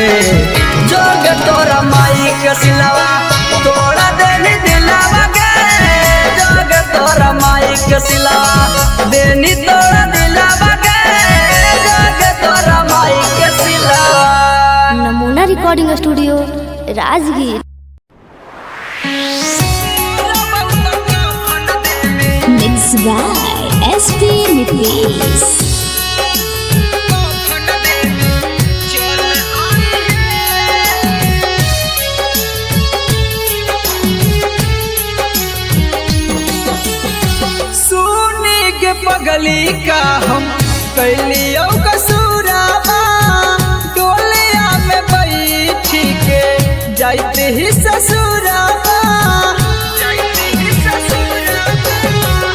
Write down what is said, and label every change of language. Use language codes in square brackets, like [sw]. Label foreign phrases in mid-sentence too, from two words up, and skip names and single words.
[mai] जोगे तोरा माई के सिलवा तोड़ा देनी दिलावागे, जोगे तोरा माई के सिलवा देनी तोड़ा दिलावागे। जोगे तोरा माई के सिलवा। नमूना रिकॉर्डिंग स्टूडियो राजगीर। [en] Mix by SP Nitesh. [mai] सुने के पगली का हम कैलियो कसूराबा, डोलिया में बैठी के जाते ही ससुराबा, जाते ही ससुराबा।